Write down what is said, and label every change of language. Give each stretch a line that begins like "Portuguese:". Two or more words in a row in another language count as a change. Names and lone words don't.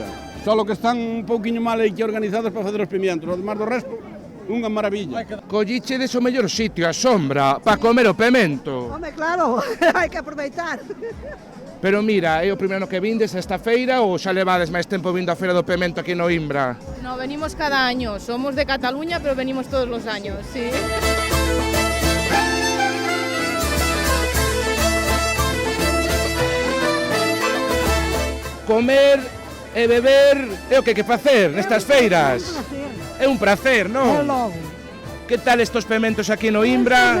Galician: Só que están un pouquiño mal aí que organizados para facer os pimientos. O demais do resto, unha maravilla. Collichedes o mellor sitio, a sombra, para comer o pemento. Home, claro, hai que aproveitar. Pero mira, é o primeiro que vindes a esta feira ou xa levades máis tempo vindo a Feira do Pemento aquí en Oimbra?
Spanish: No, venimos cada año. Somos de Cataluña, pero venimos todos los años, sí.
Galician: Comer e beber é o que hai que facer nestas feiras. É un prazer, non? É logo. Que tal estos pementos aquí en Oimbra?